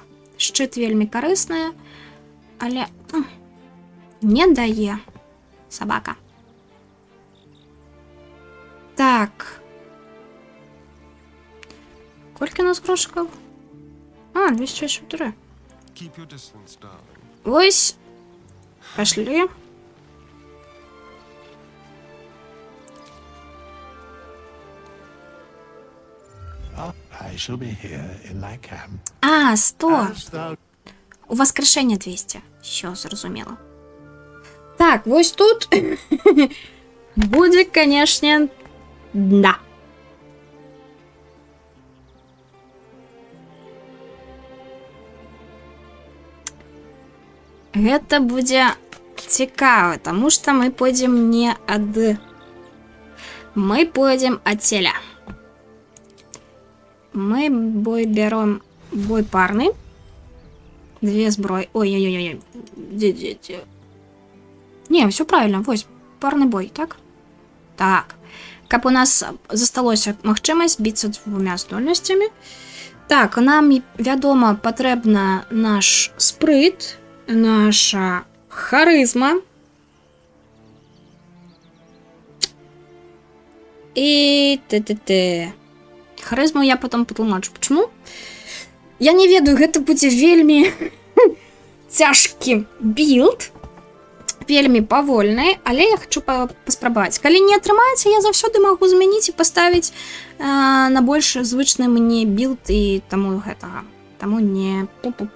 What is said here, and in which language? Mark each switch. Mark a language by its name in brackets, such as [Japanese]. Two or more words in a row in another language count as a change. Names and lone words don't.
[Belarusian] Шчыт вельмі карысная, але не дае сабака. Так. Колькі у нас грошыкаў? 264. Вось. Пашлі. [English] I shall be here in thy camp. 100. As thou... [Ukrainian] У воскрешення 200. Що, зрозуміло. [Belarusian] Так, вось тут буде, [Russian] конечно, да. [Belarusian] Гэта будзе цікава, таму што мы пойдзем не ад... Мы пойдзем ад целя. [Russian] Мы бой берем Бой парный. [Ukrainian] 2 зброї. Ой-ой-ой. Де. Не, все правильно. Ось, парний бой, так? [Belarusian] Так. Каб у нас засталося магчымасць біцца 2 здольнасцямі. Так, нам, вядома, патрэбна наш спрыт, наша харызма. І т. Харызму я потом патлумачу. Почему? Я не ведаю, гэта будзе вельмі цяжкі білд, вельмі павольны, але я хочу паспрабаваць. Калі не атрымаецца, я заўсёды магу змяніць і паставіць на больш звычны мне білд і таму гэтага. Таму не пу-пу-пу.